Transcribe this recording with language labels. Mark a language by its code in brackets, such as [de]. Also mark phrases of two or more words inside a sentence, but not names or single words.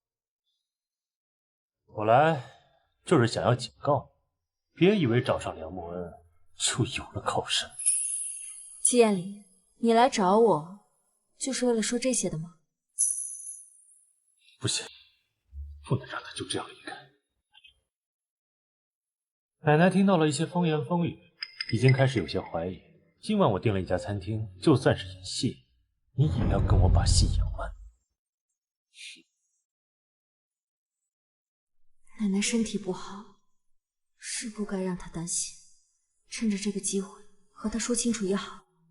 [zh] 我來就是想要警告你，別以為找上梁慕恩就有了靠山。季彥禮，你來找我就是為了說這些的嗎？不行，不能讓他就這樣離開。奶奶聽到了一些風言風語，已經開始有些懷疑。今晚我訂了一家餐廳，就算是演戲，你也要跟我把戲演完。奶奶身體不好，是不該讓她擔心，趁着這個機會和她說清楚也好。